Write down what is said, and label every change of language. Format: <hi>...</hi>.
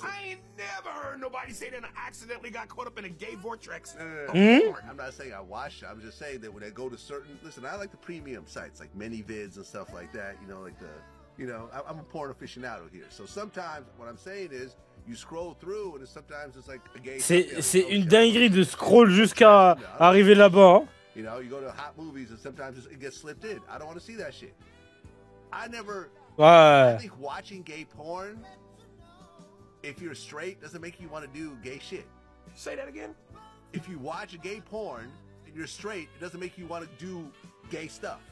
<en>I ain't never heard nobody say that I accidentally got caught up in a gay vortex. I'm not saying I watch it. I'm just saying that when I go to certain... Listen, I like the premium sites, like ManyVids and stuff like that. Like the... I'm a porn aficionado here. So sometimes what I'm saying is you scroll through and sometimes it's like a gay.</en> <fr>C'est une dinguerie de scroll jusqu'à arriver là-bas. Hein.</fr> <en>You go to hot movies and sometimes it gets slipped in. I don't want to see that shit. I think watching gay porn, if you're straight, doesn't make you want to do gay shit. Say that again? If you watch a gay porn and you're straight, it doesn't make you want to do gay stuff.</en>